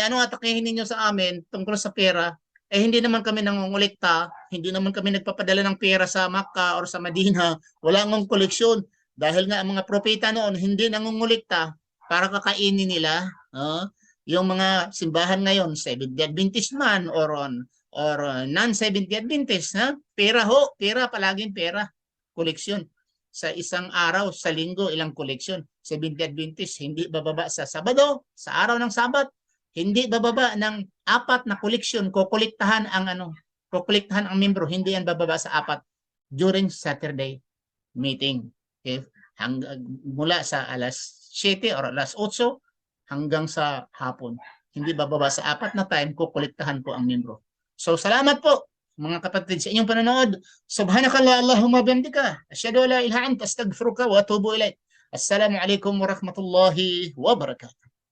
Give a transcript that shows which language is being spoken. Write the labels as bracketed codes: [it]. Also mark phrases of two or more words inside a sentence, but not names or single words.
[tl] Ano atakehin ninyo sa amin tungkol sa pera? Eh hindi naman kami nangungulikta, hindi naman kami nagpapadala ng pera sa Makkah or sa Medina. Wala ngang koleksyon. Dahil nga ang mga propeta noon hindi nangungulikta para kakainin nila. Yung mga simbahan ngayon, Seventh-day Adventist man or non-Seventh-day Adventist, pera palaging pera, koleksyon. Sa isang araw, sa linggo, ilang koleksyon. Seventh-day Adventist, hindi bababa sa Sabado, sa araw ng Sabat, hindi bababa ng 4 na koleksyon, kukolektahan ang membro, hindi yan bababa sa 4 [en] during Saturday meeting. [tl] Okay? Mula sa alas 7 or alas 8 hanggang sa hapon. Hindi bababa sa 4 na time, kukolektahan po ang membro. So, salamat po mga kapatid sa inyong panonood. [ar] سبحانك اللهم وبحمدك. أشهد أن لا إله إلا أنت أستغفرك وأتوب إليك. السلام عليكم ورحمة الله وبركاته.